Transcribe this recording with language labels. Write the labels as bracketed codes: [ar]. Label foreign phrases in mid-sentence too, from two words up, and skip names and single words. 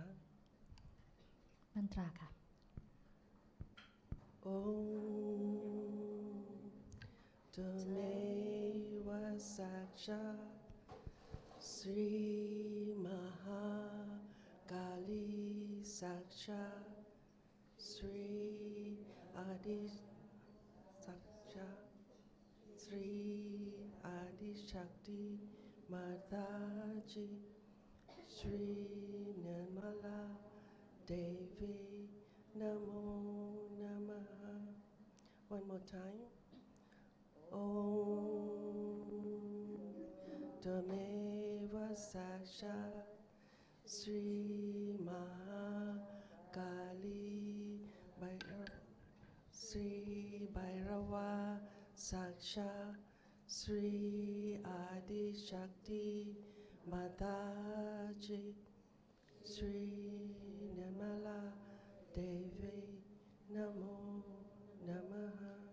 [th] มันตราค่ะ [sa] ओम तमेव साक्ष श्री महाकाली साक्ष श्री आदि साक्ष श्री आदि शक्ति माताजी श्री निर्मला देवी नमो नमः. [en] One more time. [sa] ओम तमेव साक्ष श्री महाकाली श्री भैरव साक्ष श्री आदि शक्ति माताजी श्री निर्मला देवी नमो नमः.